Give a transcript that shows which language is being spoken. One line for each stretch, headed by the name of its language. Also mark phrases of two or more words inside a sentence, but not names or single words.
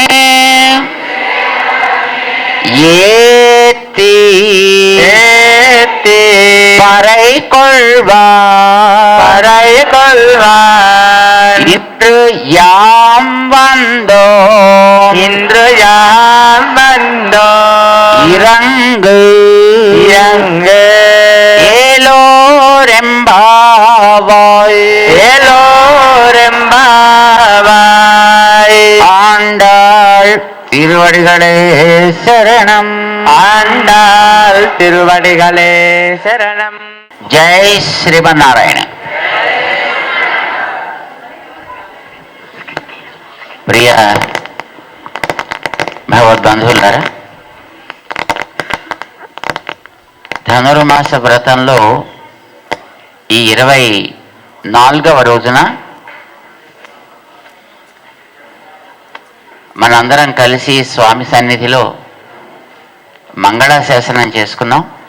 Tamil: ஏத்தி பறை கொள்வான் இன்று யாம் வந்தோ இறங்கு ஏலோரெம்பாவாய் ஆண்டாள் திருவடிகளே சரணம்.
Telugu: ஜெய் శ్రీమన్నారాయణ. ప్రియ భగవద్బంధువులారా, ధనుర్మాస వ్రతంలో ఈ 24వ రోజున మనందరం కలిసి స్వామి సన్నిధిలో మంగళాశాసనం చేసుకున్నాం.